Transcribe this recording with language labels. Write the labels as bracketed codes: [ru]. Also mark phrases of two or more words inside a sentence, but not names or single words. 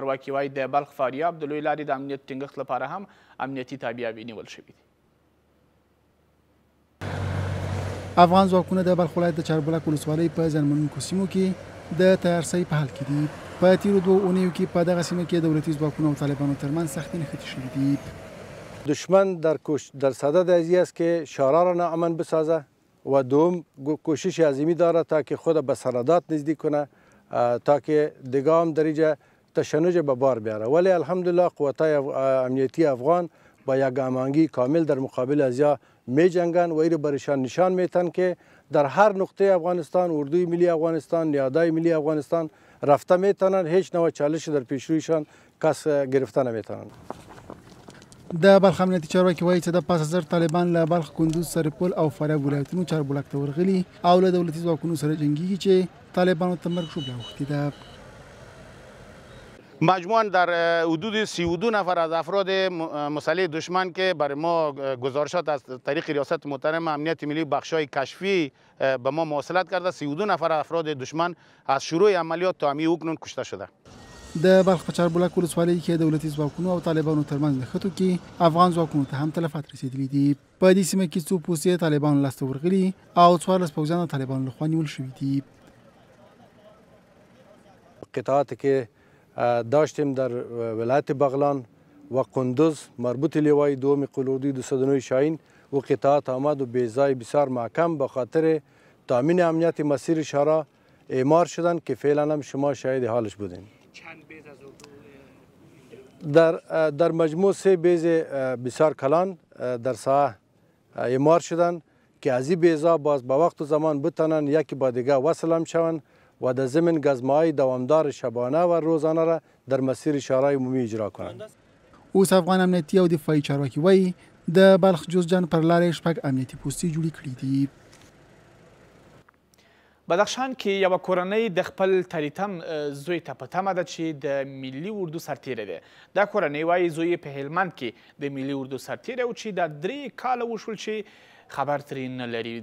[ps] چارواکي وایي د بلخ فاریاب د لوی لارې د امنیت ټینګښت لپاره هم امنیتي تابعیاوې نیول شوي دي. افغان ځواکونه د بلخ ولایت د چاربولک ولسوالۍ په زیانمنونکو سیمو کې د تیارسۍ په حال کې دي. په تیرو 2 اونیو کې په دغه سیمه کې دولتي ځواکونو او طالبانو ترمنځ سختې نښتې شوې دي. [fa] دشمن در صدد ازی است که شورا را ناامن بسازه و دوم کوشش عظیمی دارد تا که خود به سرحدات نزدیک کنه تا که دیگه هم در اینجا تشنج به بار بیاره. ولی الحمدلله قوتای امنیتی افغان با یک هماهنگی کامل در مقابل ازیا می جنگن و این برشان نشان میتن که در هر نقطه افغانستان اردوی ملی افغانستان، نیادای ملی افغانستان رفته میتونن، هیچ نوع چالش در پیشرویشان کس گرفته نمیتونن. [ps] د بلخ امنیتي چارواکي وایي چې د 5000 طالبان له بلخ، کندوز، سرپل او فاریاب ولایتونو چاربولک ته ورغلي او له دولتي ځواکونو سره جنګیږي چې طالبانو ته مرګ ژوبله اوښتې ده. [fa] مجموعاً در حدود 32 نفر از افراد مسلح دشمن که برای ما گزارشات از طریق ریاست محترم امنیت ملی بخشای کشفی به ما مواصلت کرده، 32 نفر افراد دشمن از شروع عملیات تا همین اکنون کشته شده. [ps] د بلخ په چاربولک ولسوالۍ کې دولتي ځواکونو او طالبانو ترمنځ نښتو کې افغان ځواکونو ته هم تلفات رسېدلي دي. په دې سیمه کې څو پوستې طالبانو لاسته ورغلي او 14 پوځیان طالبانو لخوا نیول شوي دي. [fa] قطعاتی که داشتیم در ولایت بغلان و کندوز مربوط لیوای دوم قلوردی 209 شاهین و قطعات آمد و بیضای بسیار محکم به خاطر تامین امنیت مسیر شورا اعمار شدند که فعلا هم شما شاهد حالش بودین. در مجموع 3 بیض بسیار کلان در ساحه اعمار شدند که از این بیضا باز به وقت و زمان بتانند یکی با دیگه وصل هم شوند و در ضمن گزمه‌های دوامدار شبانه و روزانه را در مسیر شورای عمومی اجرا کنند. [ps] اوس افغان امنیتي او دفاعي چارواکي وایي د بلخ جوزجان پر لارې 6 امنیتي پوستې جوړې کړي دي. بدخشان کې یوه کورنۍ د خپل تریتم زوی ته په تمه ده چې د ملي اردو سرتیری دی. دا کورنۍ وایي زوی په هلمند کې د ملي اردو سرتیری و چې دا 3 کاله وشول چې خبر ترې نه لري.